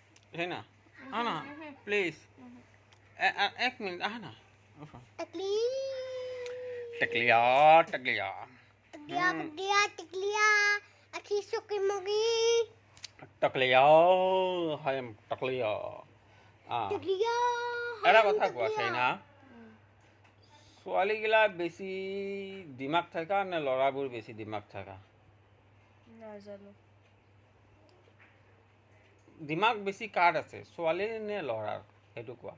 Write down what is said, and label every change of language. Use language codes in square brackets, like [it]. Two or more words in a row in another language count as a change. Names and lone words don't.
[hi] है ना आना प्लीज एक मिनट आना टकलिया टकलिया Aki suki mugi. टकलिया हाय टकलिया Teklia. [as] এটা কথা কোৱা চাইনা ছোৱালীগিলা বেছি দিমাগ থাকা নে ল'ৰাবোৰ বেছি দিমাগ থাকা নাজানো দিমাগ বেছি কাৰ আছে ছোৱালীৰ নে ল'ৰাৰ সেইটো কোৱা